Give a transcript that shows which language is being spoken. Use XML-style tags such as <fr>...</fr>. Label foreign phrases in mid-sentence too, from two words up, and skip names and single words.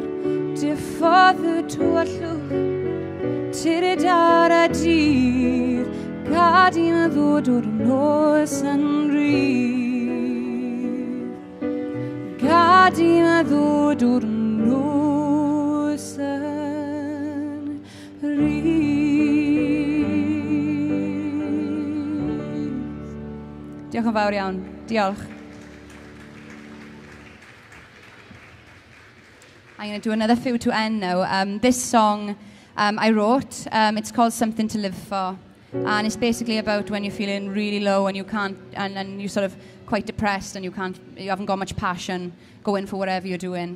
<cy>Diffodd y tywallwch, tir y dar a dydd, gad i me ddod o'r nos yn rhydd. Gad i me ddod o'r nos yn rhydd. Diolch yn fawr iawn. Diolch.</cy> <en>I'm going to do another few to end now. This song I wrote. It's called Something to Live For. And it's basically about when you're feeling really low and you can't, and you're sort of quite depressed and you haven't got much passion going for whatever you're doing.</en>